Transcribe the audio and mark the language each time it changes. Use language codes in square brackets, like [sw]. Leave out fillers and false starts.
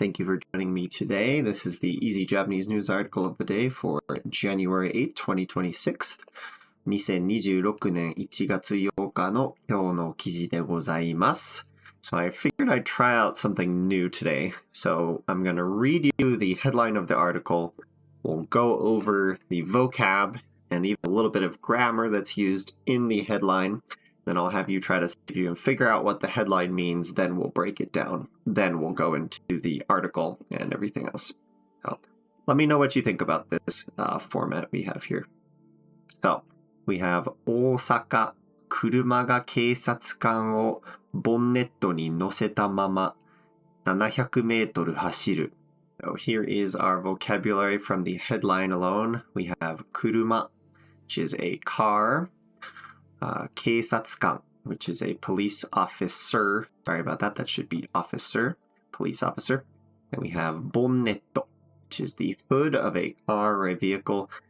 [en] Thank you for joining me today. This is the Easy Japanese News article of the day for January 8th, 2026. [ja] 2026年1月8日の今日の記事でございます. [en] So I figured I'd try out something new today. So I'm going to read you the headline of the article. We'll go over the vocab and even a little bit of grammar that's used in the headline. Then I'll have you try to see if you can figure out what the headline means. Then we'll break it down. Then we'll go into the article and everything else. So let me know what you think about this format we have here. So we have [ja] 大阪、車が警察官をボンネットに乗せたまま700メートル走る. [en] So here is our vocabulary from the headline alone. We have 車, which is a car. 警察官, which is a police officer. Sorry about that. That should be officer, police officer. And we have bonnet, which is the hood of a car or a vehicle.